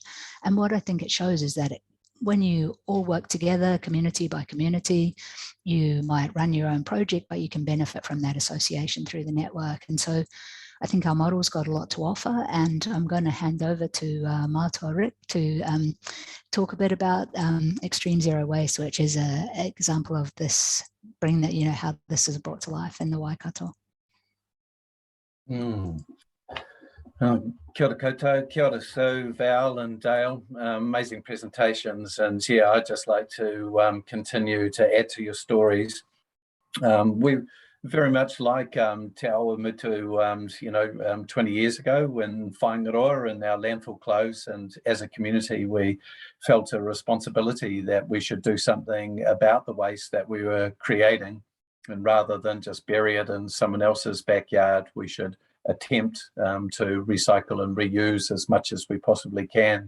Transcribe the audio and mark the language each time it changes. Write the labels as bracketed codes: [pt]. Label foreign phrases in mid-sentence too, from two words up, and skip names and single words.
[en] And what I think it shows is that when you all work together, community by community, you might run your own project, but you can benefit from that association through the network. And so I think our model's got a lot to offer, and I'm going to hand over to Mātua Rick to talk a bit about Xtreme Zero Waste, which is an example of this, bring that, how this is brought to life in the Waikato. [mi] Kia ora koutou, kia ora [en] Sue, Val and Dale, amazing presentations, and yeah, I'd just like to continue to add to your stories. We very much like Te Awamutu, 20 years ago when Whaingaroa and our landfill closed, and as a community we felt a responsibility that we should do something about the waste that we were creating, and rather than just bury it in someone else's backyard, we should attempt to recycle and reuse as much as we possibly can.